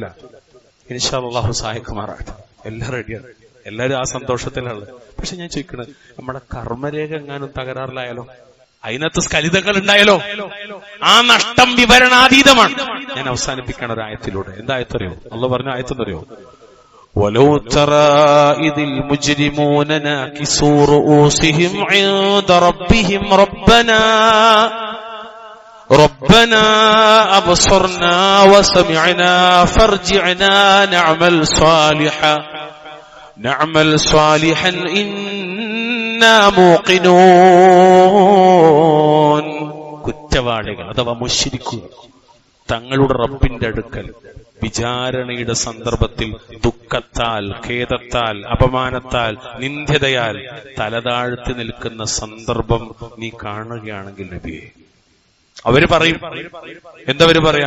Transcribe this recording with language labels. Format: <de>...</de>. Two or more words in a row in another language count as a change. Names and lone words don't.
<ar>إن شاء الله</ar> <ml>സഹായിക്കുമാറാകട്ടെ. എല്ലാം റെഡിയാണ്, എല്ലാവരും ആ സന്തോഷത്തിലാണ്. പക്ഷെ ഞാൻ ചോദിക്കണത്, നമ്മുടെ കർമ്മരേഖ എങ്ങാനും തകരാറിലായാലോ, അതിനകത്ത് സ്കലിതകൾ ഉണ്ടായാലോ, ആ നഷ്ടം വിവരണാതീതമാണ്. ഞാൻ അവസാനിപ്പിക്കണ ഒരു ആയത്തിലൂടെ. എന്തായത്തറിയോ? അല്ലാഹു പറഞ്ഞ ആയത്തെന്നറിയോ?</ml> <ar>ولو ترى إذ المجرمون ناكسوا رؤوسهم عند ربهم ربنا أبصرنا وسمعنا فارجعنا نعمل صالحا إنا موقنون.</ar> <ml>കുറ്റവാളികൾ അഥവാ മുശ്രിക്കുകൾ തങ്ങളുടെ റബ്ബിന്റെ അടുക്കൽ വിചാരണയുടെ സന്ദർഭത്തിൽ ദുഃഖത്താൽ, ഖേദത്താൽ, അപമാനത്താൽ, നിന്ദ്യതയാൽ തലതാഴ്ത്തി നിൽക്കുന്ന സന്ദർഭം നീ കാണുകയാണെങ്കിൽ നബിയെ, അവര് പറയും, എന്തവര് പറയാ?</ml>